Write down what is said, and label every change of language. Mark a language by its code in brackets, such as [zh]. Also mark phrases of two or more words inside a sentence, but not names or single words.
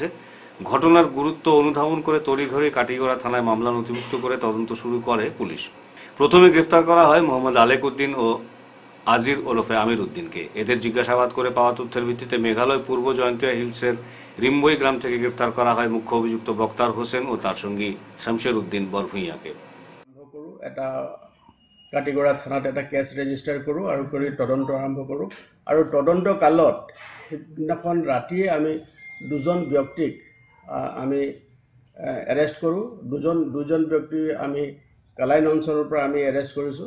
[bn] ঘটনার গুরুত্ব অনুধাবন করে তড়িঘড়ি কাটিগড়া থানায় মামলা নথিভুক্ত করে তদন্ত শুরু করে পুলিশ। প্রথমে গ্রেফতার করা হয় মোহাম্মদ আলেক উদ্দিন ও আজির ওরফে আমির উদ্দিনকে। এদের জিজ্ঞাসাবাদ করে পাওয়া তথ্যের ভিত্তিতে মেঘালয় পূর্ব জয়ন্তিয়া হিলসের রিম্বই গ্রাম থেকে গ্রেফতার করা হয় মুখ্য অভিযুক্ত বক্তার হোসেন ও তার সঙ্গী শামসের উদ্দিন বরভুইয়াকে। [as] এটা কাটিগড়া থানাত এটা [en] case register [as] কৰোঁ আৰু কৰি তদন্ত আৰম্ভ কৰোঁ। আৰু তদন্ত কালত সেইদিনাখন ৰাতিয়ে আমি 2জন ব্যক্তিক আমি এৰেষ্ট কৰোঁ। দুজন ব্যক্তি আমি কালাইন অঞ্চলৰ পৰা আমি এৰেষ্ট কৰিছোঁ।